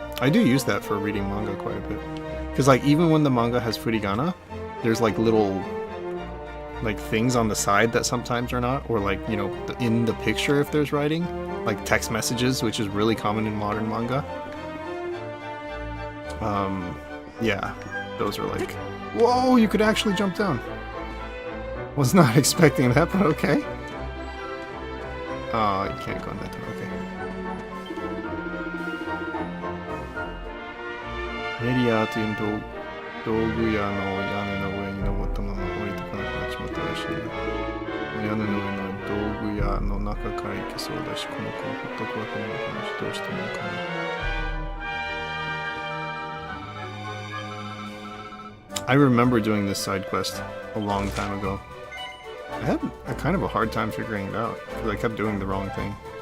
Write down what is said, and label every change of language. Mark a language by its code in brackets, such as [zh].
[en] I do use that for reading manga quite a bit. Because like even when the manga has furigana, there's like little like things on the side that sometimes are not, or like, you know, in the picture if there's writing, like text messages, which is really common in modern manga. Yeah, those are like, whoa, you could actually jump down. Was not expecting that, but okay. Oh, you can't go in that door, okay. [ja] Media という道具屋の屋根の上に登ったまま降りてこなくなっちまったらしい。屋根の上の道具屋の中から行けそうだし、この子をほっとくわけにもいかないし、どうしてもいかない。 [en] I remember doing this side quest a long time ago. I had a kind of a hard time figuring it out, because I kept doing the wrong thing.